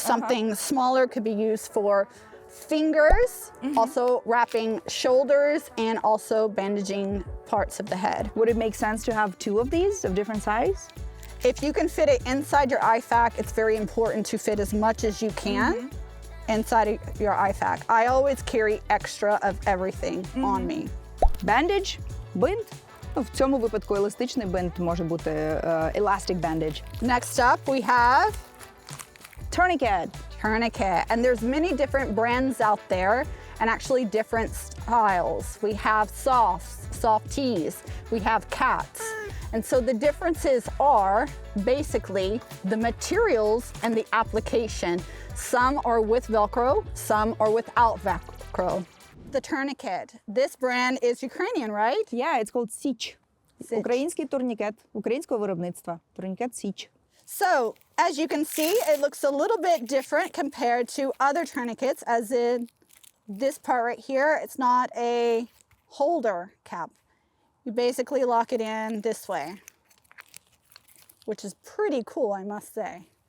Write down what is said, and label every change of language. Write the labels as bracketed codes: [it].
[en] Something smaller could be used for fingers, also wrapping shoulders, and also bandaging parts of the head. Would it make sense to have two of these of different size? If you can fit it inside your IFAK, it's very important to fit as much as you can inside of your IFAK. I always carry extra of everything on me. [uk] Bandage, бинт. Ну, в цьому випадку еластичний бинт може бути [en] elastic bandage. Next up, we have Tourniquet. tourniquet. And there's many different brands out there and actually different styles. We have softs, softies, we have cats. And so the differences are basically the materials and the application. Some are with Velcro, some are without Velcro. The tourniquet. This brand is Ukrainian, right? Yeah, it's called Січ. [uk] Український турнікет, українського виробництва. Турнікет Січ. [en] So, as you can see, it looks a little bit different compared to other tourniquets, as in this part right here, it's not a holder cap. You basically lock it in this way, which is pretty cool, I must say.